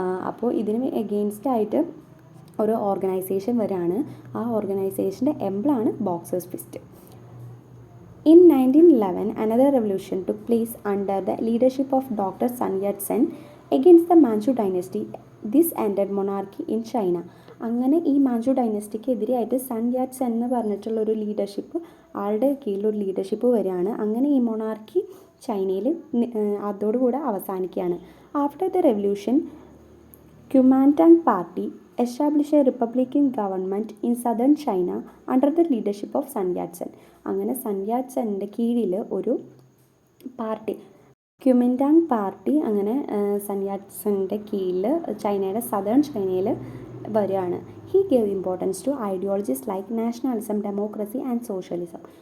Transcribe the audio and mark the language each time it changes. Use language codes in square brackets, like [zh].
[ml] അപ്പോൾ ഇതിന് എഗെയിൻസ്റ്റ് ആയിട്ട് ഒരു ഓർഗനൈസേഷൻ വരെയാണ്. ആ ഓർഗനൈസേഷൻ്റെ എംബ്ലമാണ് Boxers fist. [en] In 1911, another revolution took place under the leadership of Dr. Sun Yat-sen against the Manchu dynasty. This ended monarchy in China. [ml] അങ്ങനെ ഈ മാഞ്ചു ഡൈനസ്റ്റിക്ക് എതിരെയായിട്ട് sun yet Sen എന്ന് പറഞ്ഞിട്ടുള്ളൊരു ലീഡർഷിപ്പ്, ആളുടെ കീഴിലൊരു ലീഡർഷിപ്പ് വരികയാണ്. അങ്ങനെ ഈ മൊണാർക്കി ചൈനയിൽ അതോടുകൂടെ അവസാനിക്കുകയാണ്. [en] After the revolution, Kuomintang party established a republican government in southern China under the leadership of Sun Yat-sen. [ml] അങ്ങനെ സൺ യാറ്റ് സെൻ്റെ കീഴിൽ ഒരു പാർട്ടി, ക്യുമിൻറ്റാങ് പാർട്ടി, അങ്ങനെ സൺ യാറ്റ് സെൻ്റെ കീഴിൽ ചൈനയുടെ സദേൺ ചൈനയിൽ വരികയാണ്. [en] He gave importance to ideologies like nationalism, democracy and socialism.